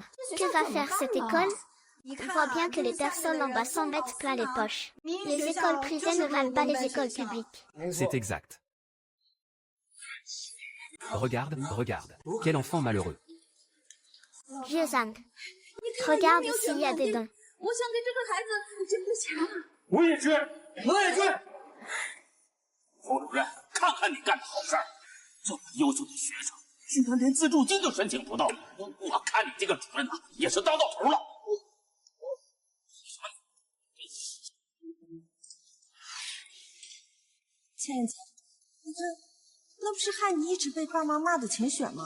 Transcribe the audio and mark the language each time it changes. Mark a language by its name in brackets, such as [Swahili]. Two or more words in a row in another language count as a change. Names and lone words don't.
[French] Que va faire cette école? On voit bien que les personnes en bas s'en mettent plein les poches. Les écoles privées ne valent pas les écoles publiques. C'est exact. Regarde, regarde. Quel enfant malheureux. Vieux Zhang. Regarde s'il y a des dons. [Chinese] 我也去，我也去。副主任，看看你干的好事儿，这么优秀的学生，居然连资助金都申请不到。我看你这个主任呐，也是当到头了。倩倩，你看，那不是害你一直被爸妈骂的钱选吗？